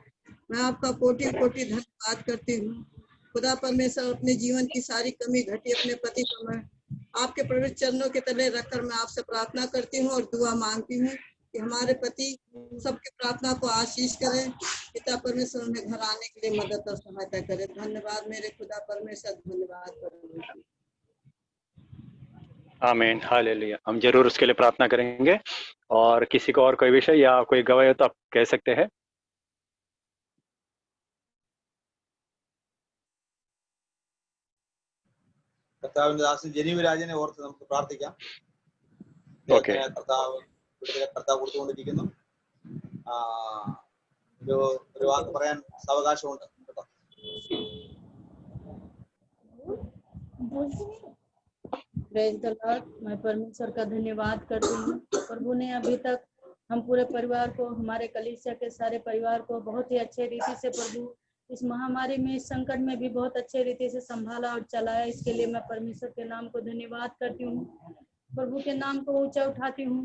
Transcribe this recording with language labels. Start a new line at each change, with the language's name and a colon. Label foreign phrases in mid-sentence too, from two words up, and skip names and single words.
Hindi: मैं आपका कोटि कोटि धन्यवाद करती हूँ। खुदा परमेश्वर अपने जीवन की सारी कमी घटी अपने पति को मैं आपके पवित्र चरणों के तले रखकर मैं आपसे प्रार्थना करती हूँ और दुआ मांगती हूँ कि हमारे पति सबकी प्रार्थना को आशीष करें। पिता परमेश्वर उन्हें घर आने के लिए मदद और सहायता करे। धन्यवाद मेरे खुदा परमेश्वर, धन्यवाद परमेश्वर। आमीन, हालेलुया। हम जरूर उसके लिए प्रार्थना करेंगे। और किसी को और कोई विषय या कोई गवाही हो तो आप कह सकते हैं।
Malayalam: കർത്താവിന്റെ ദാസൻ ജെനീവ് രാജനെ ഓർത്ത് നമുക്ക് പ്രാർത്ഥിക്കാം. ഓക്കെ. കർത്താവ് കൊടുത്തുകൊണ്ടിരിക്കുന്നു. ഒരു വാക്ക് പറയാൻ അവകാശമുണ്ട്.
English: Praise the Lord.
Hindi: मैं परमेश्वर का धन्यवाद करती हूँ। प्रभु ने अभी तक हम पूरे परिवार को, हमारे कलीसिया के सारे परिवार को बहुत ही अच्छे रीति से प्रभु इस महामारी में, इस संकट में भी बहुत अच्छे रीति से संभाला और चलाया। इसके लिए मैं परमेश्वर के नाम को धन्यवाद करती हूँ, प्रभु के नाम को ऊंचा उठाती हूँ।